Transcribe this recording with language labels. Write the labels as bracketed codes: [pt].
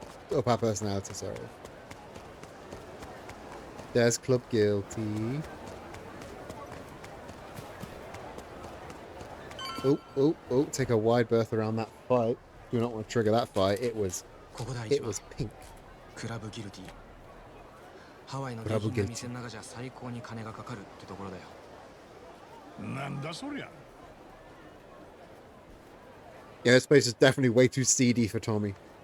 [en] To up our personality, sorry. There's Club Guilty. Oh, take a wide berth around that fight. Do not want to trigger that fight. It was pink. Club Guilty. [ja] ハワイの下品な店の中じゃ最高に金がかかるってところだよ。なんだそりゃ。 [en] Yeah, this place is definitely way too seedy for Tommy.